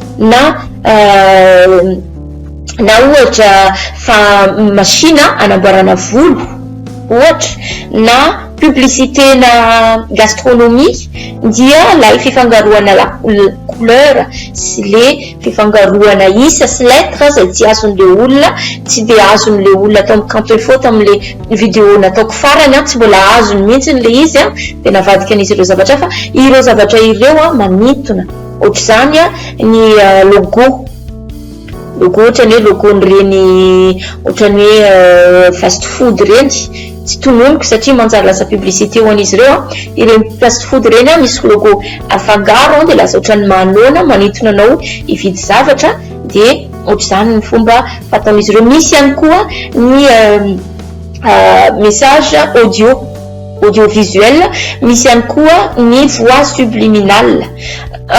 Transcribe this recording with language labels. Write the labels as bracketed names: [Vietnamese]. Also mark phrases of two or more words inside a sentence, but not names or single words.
[Malagasy] na ohatra fa machine anamboarana volo ohatra na publicité na gastronomie dia lay fifangaroana [French] la couleur [Malagasy] sy le fifangaroana isa sy lettre zay tsy azon'le olona tsy de azon'le olona atao [French] quand il faut [Malagasy] am'le vidéo nataoko farany tsy mbola azony mihitsy le izy de navadika an'izy ireo zavatra fa ireo zavatra ireo manintona ohatra zany ny logo ohatrany hoe logo nyreny ohatrany hoe [English] fast food [Malagasy] reny tsy tononiko satria manjary lasa publicité ho an'izy ireo ireny [English] fast food [Malagasy] reny misy logo afangaro de lasa ohatrany manona manintona anao ividy zavatra de ohatra zany ny fomba fataon'izy ireo misy ihany koa ny [French] message audiovisuel [Malagasy] misy ihany koa ny [French] voix subliminal [Malagasy] ao